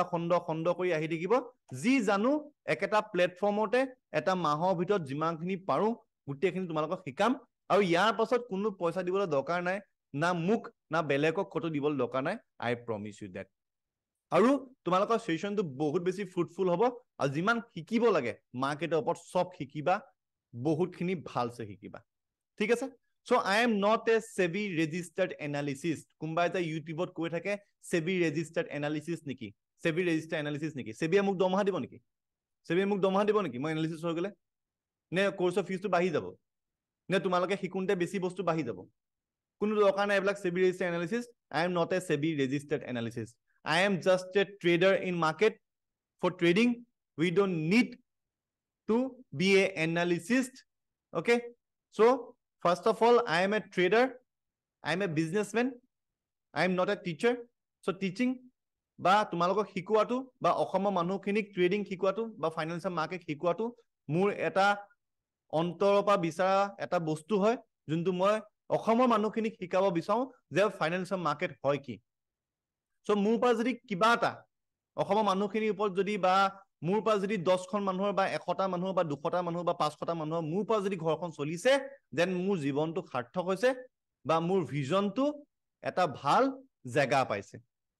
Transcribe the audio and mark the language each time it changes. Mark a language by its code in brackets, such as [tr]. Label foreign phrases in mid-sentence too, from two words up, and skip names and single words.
[as] খণ্ড খণ্ড কৰি আহি থাকিব যি জানো একেটা প্লেটফৰ্মতে এটা মাহৰ ভিতৰত যিমানখিনি পাৰো গোটেইখিনি তোমালোকক শিকাম আৰু ইয়াৰ পাছত কোনো পইচা দিবলৈ দৰকাৰ নাই না মোক না বেলেগক কতো দিবলৈ দৰকাৰ নাই [en] I promise you that [as] আৰু তোমালোকৰ সেশনটো বহুত বেছি ফ্ৰুটফুল হ'ব আৰু যিমান শিকিব লাগে মাৰ্কেটৰ ওপৰত সব শিকিবা বহুতখিনি ভালছে শিকিবা ঠিক আছে [en] So I am not a SEBI registered analyst. [as] কোনবাই যে ইউটিউবত কৈ থাকে [en] SEBI registered analysis [as] নেকি [en] SEBI registered analysis [as] নেকি SEBI মোক দৰমহা দিব নেকি SEBI মোক দৰমহা দিব নেকি মই এনালিসিস হৈ গলে নে কোৰ্সৰ ফিজটো বাঢ়ি যাব নে তোমালোকে শিকুনতে বেছি বস্তু বাঢ়ি যাব কোনো দৰকাৰ নাই এইবিলাক [en] SEBI registered analysis I am not a SEBI registered analyst I am just a trader in market for trading we don't need to be a analyst okay so first of all I am a trader I am a businessman I am not a teacher so teaching [as] বা তোমালোকক শিকোৱাটো বা অসমৰ মানুহখিনিক ট্ৰেডিং শিকোৱাটো বা [en] financial market [as] শিকোৱাটো মোৰ এটা অন্তৰৰ পৰা বিচাৰা এটা বস্তু হয় যোনটো মই অসমৰ মানুহখিনিক শিকাব বিচাৰো যে [en] financial market [as] হয় কি সো মোৰ পৰা যদি কিবা এটা অসমৰ মানুহখিনিৰ ওপৰত যদি বা মোৰ পৰা যদি 10খন মানুহৰ বা 100টা মানুহৰ বা 200টা মানুহৰ বা 500টা মানুহৰ মোৰ পৰা যদি ঘৰখন চলিছে দেন মোৰ জীৱনটো সাৰ্থক হৈছে বা মোৰ ভিজনটো এটা ভাল জায়গা পাইছে